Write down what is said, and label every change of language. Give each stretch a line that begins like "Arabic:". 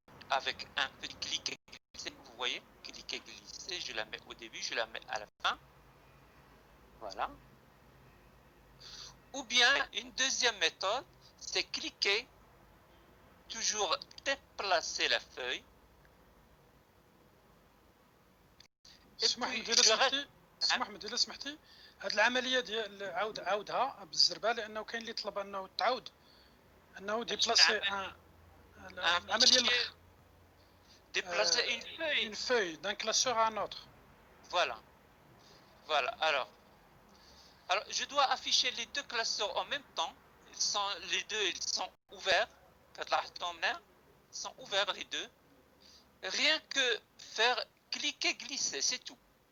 French: Avec un petit cliquer, glisser. Vous voyez, cliquer, glisser. Je la mets au début, je la mets à la fin. Voilà. Ou bien une deuxième méthode, c'est cliquer, toujours déplacer la feuille.
Arabic: اسمح لي اذا سمحتي هاد العمليه ديال عاودها بالزربه لانه كاين اللي طلب انه تعاود انه ديبلاسي العمليه
French: déplacer une feuille d'un classeur à un autre. Voilà. Alors, je dois afficher les deux classeurs en même temps. Les deux, ils sont ouverts. Ils sont ouverts les deux. Rien que faire cliquer, glisser, c'est tout.